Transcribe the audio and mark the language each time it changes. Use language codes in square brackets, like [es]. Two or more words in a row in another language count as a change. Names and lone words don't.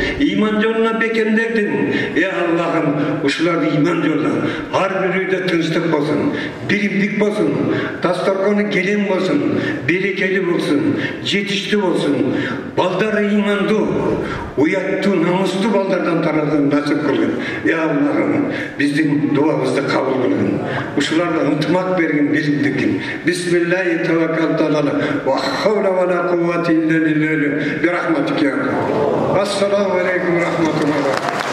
[ky] Иман жолуна бекемдедиң. Аллахым, ушуларды иман жолуна ар бир үйдө тынчтык болсун, биримдик болсун, дасторкону келем болсун, берекели болсун, жетиштүү болсун. Балдары имандуу, уяттуу, намыстуу балдардан тарадан насип кылгын. Аллахым, биздин дуабызды кабыл кылгын. Ушуларга ынтымак бергин, биримдикин. [ar] بسم الله توكلت على الله. وحول ولا قوة إلا بالله. برحمتك يا السلام عليكم ورحمة الله.